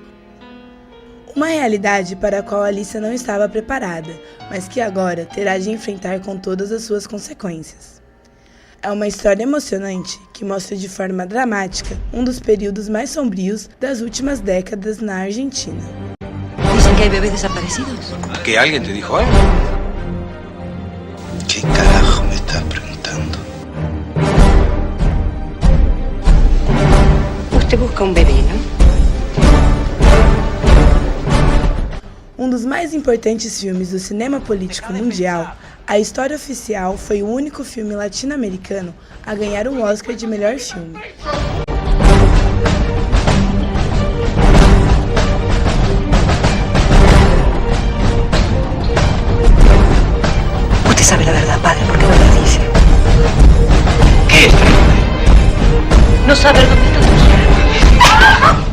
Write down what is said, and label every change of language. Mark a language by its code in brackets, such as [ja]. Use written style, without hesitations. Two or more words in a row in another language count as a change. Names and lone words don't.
[pt] Uma realidade para a qual Alicia não estava preparada, mas que agora terá de enfrentar com todas as suas consequências. É uma história emocionante que mostra de forma dramática um dos períodos mais sombrios das últimas décadas na Argentina. [es] Dicen que hay bebés desaparecidos. ¿Que alguien te dijo algo? ¿Qué carajo me estás preguntando? Usted busca un bebé, ¿no? [pt] Um dos mais importantes filmes do cinema político mundial, A História Oficial foi o único filme latino-americano a ganhar um Oscar de melhor filme. [es] Usted sabe la verdad, padre, ¿por qué no la dice? ¿Qué es? No sabe dónde estamos.